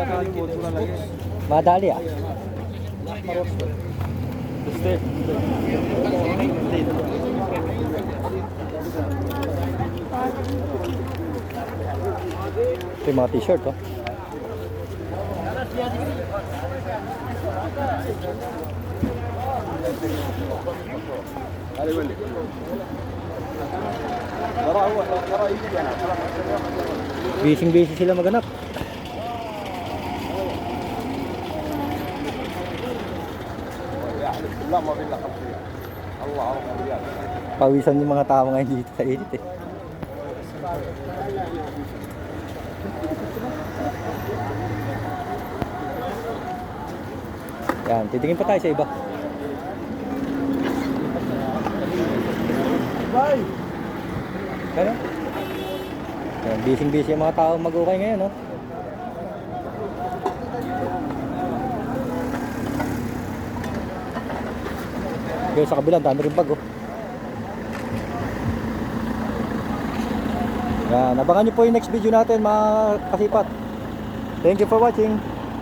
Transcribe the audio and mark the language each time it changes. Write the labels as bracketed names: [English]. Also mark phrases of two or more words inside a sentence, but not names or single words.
[Filipino] Madali ah. Ito yung mga t-shirt oh. [Arabic] هذا يولي ترى يجي انا [Filipino] Busy sila maganap. [Arabic] يحلف بالله ما في الا 5 ريال الله 4 ريال. [Filipino] Pawisan yung mga tao ngayon dito sa init eh. Yan, titingin pa tayo sa iba. [Arabic] باي [Filipino] Ano? Yan, busy yung mga tao mag-ukay ngayon, no? Kaya sa kabila, dami rin bag, oh. Yan, abangan nyo po yung [English] next video [Filipino] natin, mga kasipat. [English] Thank you for watching.